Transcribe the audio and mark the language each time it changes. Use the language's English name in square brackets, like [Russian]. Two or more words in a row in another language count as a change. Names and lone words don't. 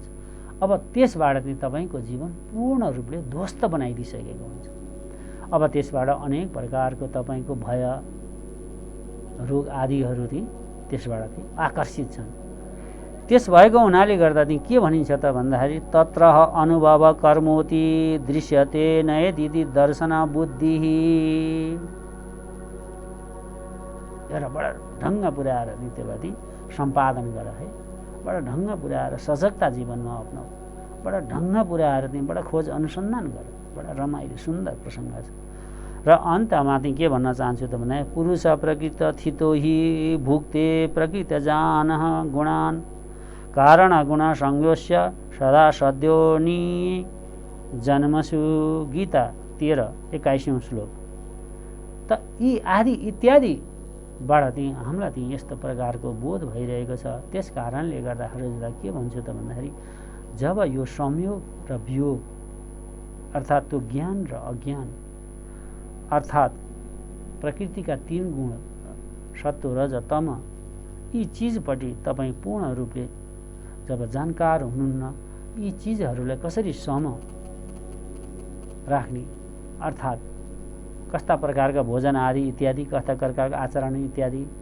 [Nepali] अब त्यसबाट चाहिँ तपाईँको जीवन पूर्ण रूपले ध्वस्त बनाइदिइसकेको हुन्छ। अब त्यसबाट अनेक प्रकारको तपाईँको भय रोग आदिहरू चाहिँ त्यसबाट चाहिँ आकर्षित छन्। त्यस भएको हुनाले गर्दा चाहिँ के भनिन्छ त भन्दाखेरि [Sanskrit] तत्र अनुभव कर्मोति दृश्यते नयदिति दर्शन बुद्धि, [Nepali] एउटा बडा ढङ्ग पुर्याएर चाहिँ त्यसलाई सम्पादन गर है, बडा ढङ्ग पुर्याएर सजगता जीवनमा अप्नाऊ। बडा ढङ्ग पुर्याएर तिमी बडा खोज अनुसन्धान गर। बडा रमाइलो सुन्दर प्रसङ्ग छ। र अन्तमा चाहिँ के भन्न चाहन्छु त भने [Sanskrit] पुरुष प्रकृत थितो हि भुक्ते प्रकृत जान गुणान कारण गुण संयोस्य सदा सद्योनि जन्मसु। [Nepali] गीता 13:21 श्लोक। त यी आदि इत्यादिबाट चाहिँ हामीलाई चाहिँ यस्तो प्रकारको बोध भइरहेको छ। त्यस कारणले गर्दाखेरि के भन्छु त भन्दाखेरि जब यो संयोग र वियोग अर्थात् त्यो ज्ञान र अज्ञान अर्थात् प्रकृतिका 3 गुण सत्व रज तम यी चिजपट्टि तपाईँ पूर्ण रूपले जब जानकार हुनुहुन्न यी चिजहरूलाई कसरी सम राख्ने अर्थात् कस्ता प्रकारका भोजन आदि इत्यादि कस्ता प्रकारका आचरण इत्यादि